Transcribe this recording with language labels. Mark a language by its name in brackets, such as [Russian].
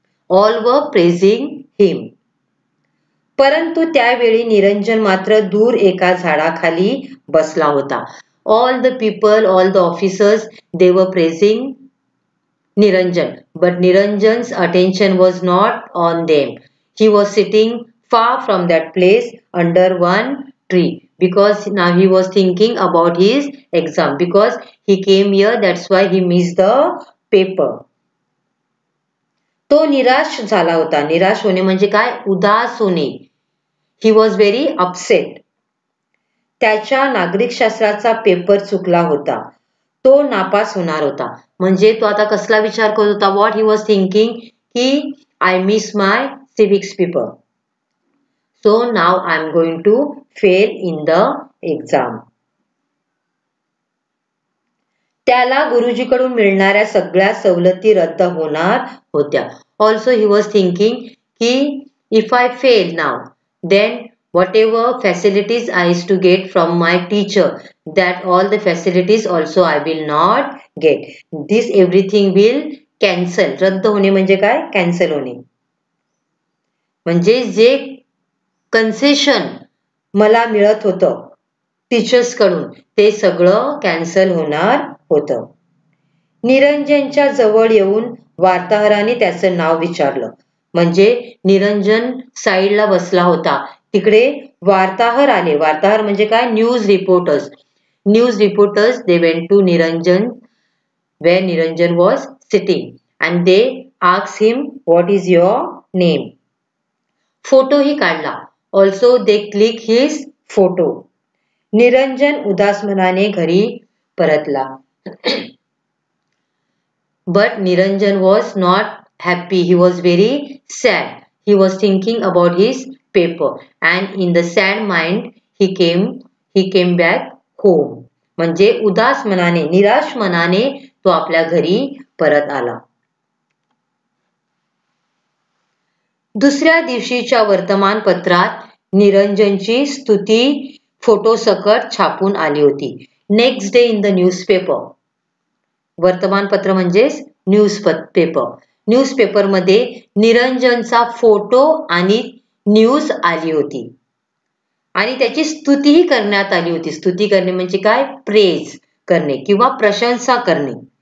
[English] All were praising him. [Marathi] परंतु त्यावेळी निरंजन मात्र दूर एका झाडाखाली बसला होता. [English] All the people, all the officers, they were praising Niranjan, but Niranjan's attention was not on them. He was sitting far from that place under one tree because now he was thinking about his exam. Because he came here, that's why he missed the paper. [Marathi] तो निराश झाला होता. निराश होणे म्हणजे काय? उदास होणे. [English] He was very upset. [Marathi] त्याच्या नागरिकशास्त्राचा पेपर चुकला होता. तो नापास होणार होता. म्हणजे तो आता कसला विचार करत होता? [English] What he was thinking की I miss my civics paper, so now I am going to fail in the exam. [Marathi] त्याला गुरुजीकडून मिळणाऱ्या सगळ्या सवलती रद्द होणार होत्या. [English] Also he was thinking की if I fail now, then whatever facilities I used to get from my teacher, that all the facilities also I will not get. This everything will cancel. [Marathi] रद्द होणे म्हणजे काय? Cancel होणे. म्हणजे जे concession मला मिळत होतं टीचर्स कडून, ते सगळं कॅन्सल होणार होतं. निरंजनच्या जवळ येऊन वार्ताहराने त्याचं नाव विचारलं. म्हणजे निरंजन साईडला बसला होता, तिकडे वार्ताहर आले. वार्ताहर म्हणजे काय? News reporters. [English] News reporters they went to Niranjan where Niranjan was sitting and they asked him what is your name. [Marathi] Photo ही काढला. [English] Also they click his photo. [Marathi] Niranjan उदास मनाने घरी परतला. [English] But Niranjan was not happy. He was very sad. He was thinking about his paper and in the sad mind he came back home. [Marathi] म्हणजे उदास मनाने, निराश मनाने तो आपल्या घरी परत आला. दुसऱ्या दिवशीच्या वर्तमानपत्रात निरंजनची स्तुती फोटोसकट छापून आली होती. [English] Next day in the newspaper. [Marathi] वर्तमानपत्र म्हणजेच न्यूजपेपर. न्यूजपेपरमध्ये निरंजनचा फोटो आणि न्यूज आली होती आणि त्याची स्तुतीही करण्यात आली होती. स्तुती करणे म्हणजे काय? प्रेज करणे किंवा प्रशंसा करणे.